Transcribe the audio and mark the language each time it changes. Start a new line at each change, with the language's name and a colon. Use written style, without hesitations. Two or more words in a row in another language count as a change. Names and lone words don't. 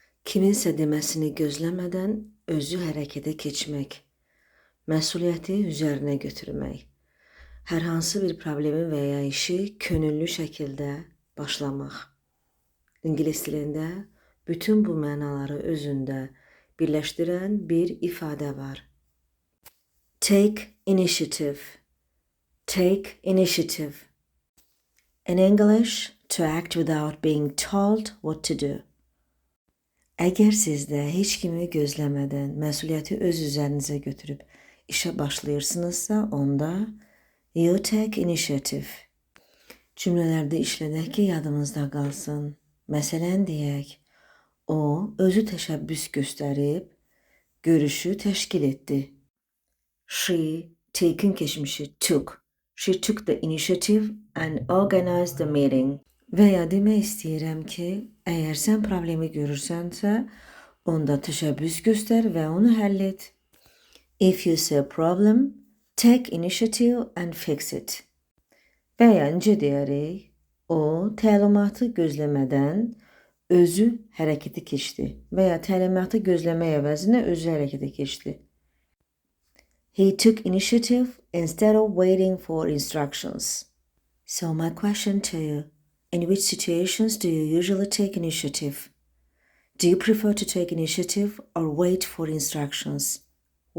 Azerbaijani: Kiminsə deməsini gözləmədən özü hərəkətə keçmək, məsuliyyəti üzərinə götürmək, hər hansı bir problemi və ya işi könüllü şəkildə başlamaq. İngilis dilində bütün bu mənaları özündə birləşdirən bir ifadə var.
English: Take initiative. Take initiative. In English, to act without being told what to do.
Azerbaijani: Əgər siz də heç kimi gözləmədən məsuliyyəti öz üzərinizə götürüb işə başlayırsınızsa, onda
English: you take initiative.
Azerbaijani: Cümlələrdə işlədək ki, yadımızda qalsın. Məsələn deyək, o özü təşəbbüs göstərib, görüşü təşkil etdi. She, take'in keçmişi took.
English: She took the initiative and organized the meeting.
Azerbaijani: Və ya demək istəyirəm ki, əgər sən problemi görürsənsə, onda təşəbbüs göstər və onu həll et.
English: If you see a problem, take initiative and fix it.
Azerbaijani: Və ya necə deyərik, o təlimatı gözləmədən özü hərəkətə keçdi və ya təlimatı gözləmək əvəzinə özü hərəkətə keçdi.
English: He took initiative instead of waiting for instructions. So my question to you, in which situations do you usually take initiative? Do you prefer to take initiative or wait for instructions?